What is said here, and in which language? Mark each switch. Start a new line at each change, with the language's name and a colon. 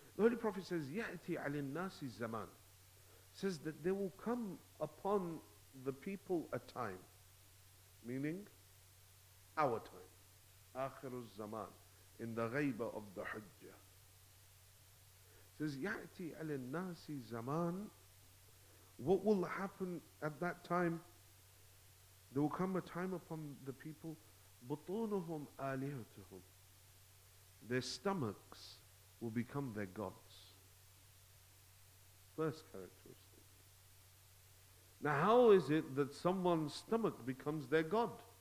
English: The Holy Prophet says,
Arabic: يَأْتِي عَلِ النَّاسِ zaman.
English: Says that there will come upon the people a time, meaning our time, Akhar zaman, in the ghaiba of the Hujjah. Says,
Arabic: يَأْتِي عَلِ النَّاسِ zaman.
English: What will happen at that time? There will come a time upon the people,
Arabic: بُطُونُهُمْ آلِهَتُهُمْ.
English: Their stomachs will become their gods. First characteristic. Now how is it that someone's stomach becomes their god?